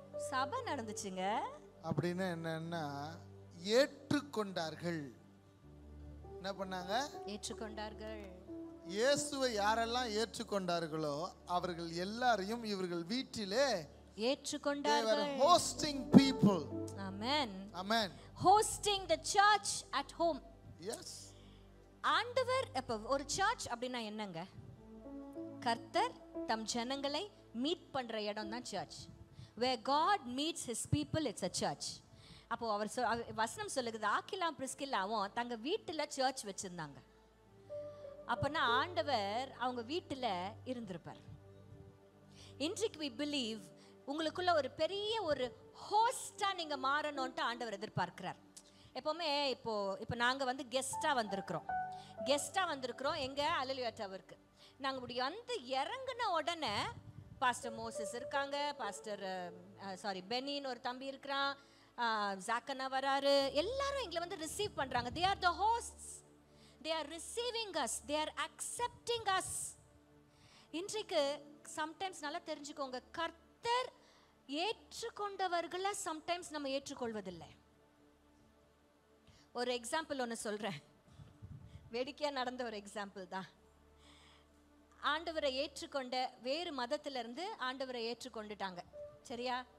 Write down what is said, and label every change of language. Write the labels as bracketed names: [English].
[Tamil] சபை நடந்துச்சுங்க. அப்படின்னா என்னன்னா ஏற்றுக்கொண்டார்கள். என்ன பண்ணாங்க? ஏற்றுக்கொண்டார்கள். இயேசுவை யாரெல்லாம் ஏற்றுக்கொண்டார்களோ அவர்கள் எல்லாரையும் இவர்கள் வீட்டிலே ஏற்றுக்கொண்டார்கள். [English] They were hosting people. Amen. Amen. Hosting the church at home. Yes. [Tamil] ஆண்டவர் அப்ப ஒரு சர்ச் அப்படின்னா என்னங்க? கர்த்தர் தம் ஜனங்களை மீட் பண்ற இடம் தான் search. [English] Where God meets his people, it's a church. [Tamil] அப்போ அவர் வசனம் சொல்லுது, ஆக்கிலாம் பிரிஸ்கில்லாவும் தங்க வீட்டுல சர்ச் வச்சிருந்தாங்க. அப்பனா ஆண்டவர் அவங்க வீட்டுல இருந்திருப்பார். இன்றைக்கு [English] we believe [Tamil] உங்களுக்குள்ள ஒரு பெரிய ஒரு ஹோஸ்டா நீங்க மாறணும்ட்டு ஆண்டவர் எதிர்பார்க்கிறார். எப்பவுமே இப்போ நாங்க வந்து கெஸ்டா வந்திருக்கிறோம் எங்க அல்லேலூயா டவருக்கு. நாங்க இப்படி வந்து இறங்கின உடனே பாஸ்டர் மோசஸ் இருக்காங்க, பாஸ்டர் பெனின்னு ஒரு தம்பி இருக்கிறான், ஜாக்கனா வராரு, எல்லாரும் எங்களை வந்து ரிசீவ் பண்றாங்க. [English] they are the hosts. they are receiving us, they are accepting us. [Tamil] இன்றைக்கு சம்டைம்ஸ் நல்லா தெரிஞ்சுக்கோங்க, கர்த்தர் ஏற்றுக்கொண்டவர்களை சம்டைம்ஸ் நம்ம ஏற்றுக்கொள்வதில்லை. ஒரு எக்ஸாம்பிள் ஒன்று சொல்றேன், வேடிக்கையா நடந்த ஒரு எக்ஸாம்பிள் தான். ஆண்டவரை ஏற்றுக்கொண்ட வேறு மதத்திலிருந்து ஆண்டவரை ஏற்றுக்கொண்டுட்டாங்க, சரியா?